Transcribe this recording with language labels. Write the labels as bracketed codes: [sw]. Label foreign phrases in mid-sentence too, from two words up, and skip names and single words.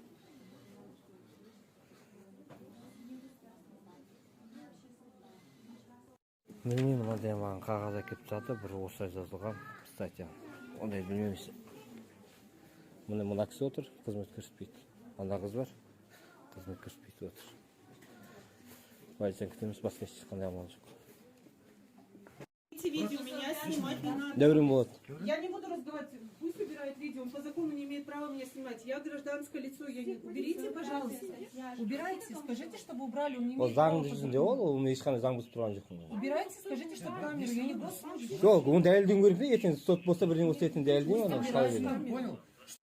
[kk] Білмеймін, ондай маған қағаз әкеліп жатыр, бір осылай жазылған статья. Ондай білмейміз. Мына кісі отыр, қызмет көрсетпейді. Анда қыз бар, қызмет көрсетпейді отыр. Полицияны күтеміз, басқа ешқандай амал жоқ. [ru] Видео меня снимать не надо. [kk] Дәурен болады. [ru] Я не буду разговаривать. Пусть убирает видео. Он по закону не имеет права меня снимать. Я гражданское лицо. Уберите, пожалуйста. Убирайте, скажите, чтобы убрали. Он не [kk] Ол [ru] имеет права [kk] заң жүзінде ол мен ешқандай заң бұзып тұрған жоқпын. [ru] Убирайте, скажите, чтобы камеру. Я не госслужащий. [kk] Жоқ, оны дәлелдеуім керек пе? Ертең сот болса бірдеңе болса ертең дәлелдеймін, оны қалай беремін. [ru] Понял.